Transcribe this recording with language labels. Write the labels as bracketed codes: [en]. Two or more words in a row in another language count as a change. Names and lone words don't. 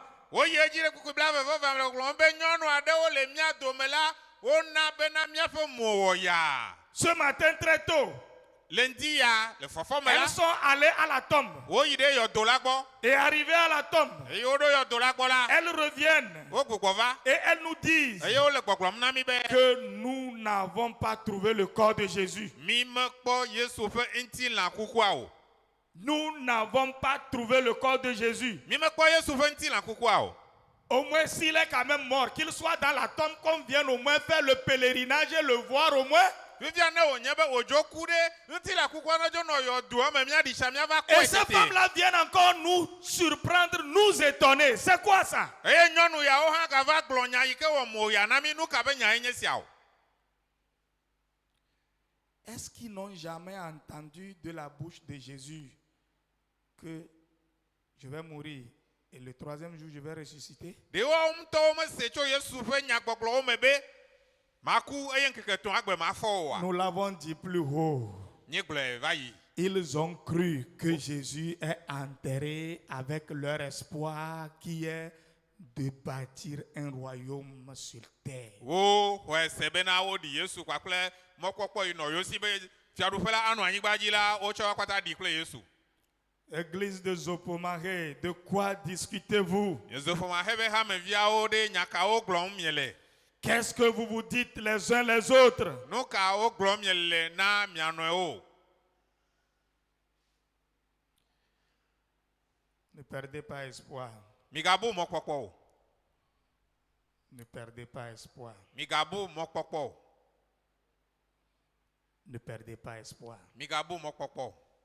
[ee] Woyi edzi ɖe kuku blavevɔ va le gblɔm be nyɔnu aɖewo le mía dome la, wona bena míaƒe mo wɔ yaa. [fr] Ce matin très tôt, [ee] Le ŋdi ya le fɔfɔ me la, [fr] elles sont allées à la tombe. [ee] woyi ɖe yɔdo la gbɔ. [fr] Et arrivées à la tombe, [ee] Eye woɖo yɔdo la gbɔ la, [fr] elles reviennent [ee] wo gbugbɔ va. [fr] et elles nous disent [ee] Eye wole gbɔgblɔm na mi be [fr] que nous n'avons pas trouvé le corps de Jésus. [ee] mi mekpɔ Yesu ƒe ŋutilã kukua o. [fr] Nous n'avons pas trouvé le corps de Jésus. [ee] Mi mekpɔ Yesu ƒe ŋutilã kukua o. [fr] Au moins, s'il est quand même mort, qu'il soit dans la tombe, qu'on vienne au moins faire le pèlerinage et le voir au moins. [ee] Fifia ne wònye be wòdzo ku ɖe ŋutilã kukua ne dzo nɔ yɔdoa me míaɖisa míava [fr] Et [ee] kɔe [fr] ces tete. femmes-là viennent encore nous surprendre, nous étonner. C'est quoi ça? [ee] Eye nyɔnu yawo hã gava gblɔ nya yi ke wɔ mo ya na mi nu ka be nya ye nye sia o. [fr] Est-ce qu'ils n'ont jamais entendu de la bouche de Jésus que je vais mourir et le 3e jour je vais ressusciter? [ee] Ɖewo ŋutɔwo mese tso Yesu ƒe nyagbɔgblɔwo me be maku eye ŋkeke etɔ̃ agbe mafɔ oa. [fr] Nous l'avons dit plus haut. [ee] Nye gblɔe va yi. [fr] Ils ont cru que Jésus est enterré avec leur espoir qui est de bâtir un royaume sur terre. [ee] Wo xɔe se bena woɖi Yesu kpakple mɔkpɔkpɔ yi nɔ yosi be fiaɖuƒe la anɔ anyigba dzi la wotsɔ akpata ɖi kple Yesu. [fr] Église de Zopomare, de quoi discutez-vous? [ee] Yezoƒoma hebe hameviawo ɖe nyakawo gblɔm miele. [fr] Qu'est-ce que vous vous dites les uns les autres? [ee] Nu kawo gblɔm miele na mia nɔewo. [fr] Ne perdez pas espoir. [ee] Migabu mɔkpɔkpɔ o. [fr] Ne perdez pas espoir. [ee] Migabu mɔkpɔkpɔ o. [fr] Ne perdez pas espoir. [ee] Migabu mɔkpɔkpɔ o.